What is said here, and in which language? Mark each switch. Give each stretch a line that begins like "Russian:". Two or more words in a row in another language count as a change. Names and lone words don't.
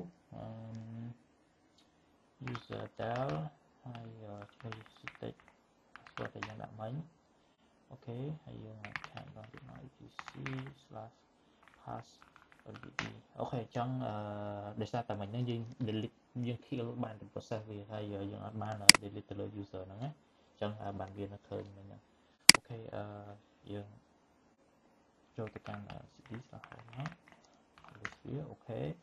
English: user del
Khmer: ហើយឈ្មោះ sitech password ដែលយើងដាក់មិញអូខេហើយយើងខាងដល់ទៀតមក etc/pass_wd អូខេអញ្ចឹងដោយសារតែមិញហ្នឹងយើង delete យើង kill បាន process វាហើយយើងអត់បាន delete ទៅលើ user ហ្នឹងណាអញ្ចឹងបានវានៅឃើញមិញហ្នឹងអូខេយើងចូលទៅកាន់ cd/home មកវាអូខេ